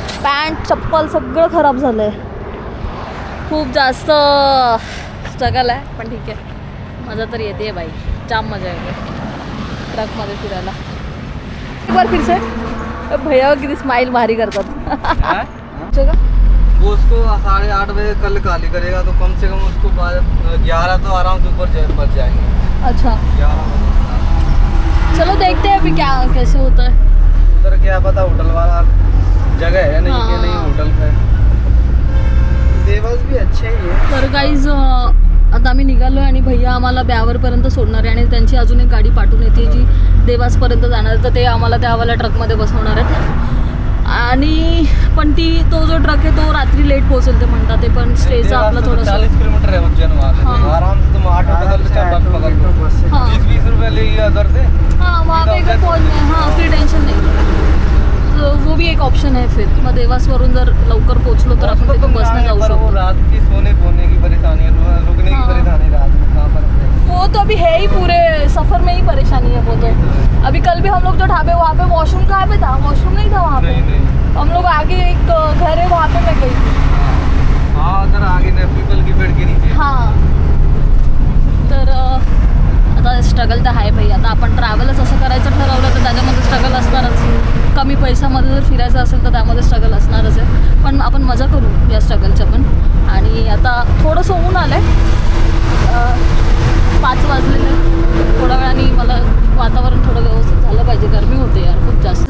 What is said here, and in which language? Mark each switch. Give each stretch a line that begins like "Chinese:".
Marathi: Pant चप्पल सगळं खराब झालं आहे. खूप जास्त स्ट्रगल आहे, पण ठीक आहे. मजा तर येते बाई, जाम मजा येते ट्रकमध्ये फिरायला.
Hindi: एक बार फिर से भैया
Marathi: किती स्माइल भारी करतात.
Hindi: वो उसको 8:30 बजे कल खाली करेगा, तो कम से कम उसको 11 तो आराम से ऊपर बच जाएंगे. अच्छा 11. चलो देखते हैं अभी क्या कैसे होता है. उधर क्या पता होटल वाला जगह है नहीं कि नहीं होटल पे. देवास भी अच्छे ही है. तर गाईज आता आम्ही निघालो आहे आणि भैया आम्हाला ब्यावरपर्यंत सोडणार आहे. आणि त्यांची अजून एक गाडी पाठवून येते जी देवासपर्यंत जाणार, तर ते आम्हाला त्या वाल्या ट्रकमध्ये बसवणार आहेत. आणि पण तो जो ट्रक आहे तो रात्री लेट पोहोचेल ते म्हणतात ते, पण स्टेचं आपलं थोडंसं 40 किलोमीटर है उज्जैन वहाँ से। हाँ। आराम से तुम ऑटो पकड़ लो, चार बस पकड़ लो, हाँ। 20-20 रुपए लेगी उधर से। हाँ वहाँ पे अगर पहुँचने, हाँ फिर टेंशन नहीं, तो वो भी एक ऑप्शन है फिर।
Marathi: मग देवासवरून जर लवकर पोहोचलो तर आपण तिथून बसने जाऊ
Hindi: पर वो
Marathi: शकतो।
Hindi: रात की सोने पोने की परेशानी है, रुकने की हाँ। परेशानी रात में कहाँ पर है। वो तो अभी है ही, पूरे सफर में ही परेशानी है वो तो। अभी कल भी हम लोग जो ढाबे, वहाँ पे वॉशरूम कहाँ पे था? वॉशरूम नहीं था वहाँ पे। नहीं हम लोग आगे एक घर है वहाँ पे मैं गई थी। हाँ उधर आगे ने पीपल की पेड़ के नीचे।
Marathi: हां तर आता स्ट्रगल तर आहे भाई। आता आपण ट्रॅव्हलच असं करायचं ठरवलं तर त्याच्यामध्ये स्ट्रगल असणारच। कमी पैशामध्ये जर फिरायचं असेल तर त्यामध्ये स्ट्रगल असणारच आहे, पण आपण मजा करू या स्ट्रगलच्या पण। आणि आता थोडंसं ऊन आलं आहे, 5 वाजलेले, थोड्या वेळाने मला वातावरण थोडं व्यवस्थित झालं पाहिजे, गरमी होते यार खूप जास्त।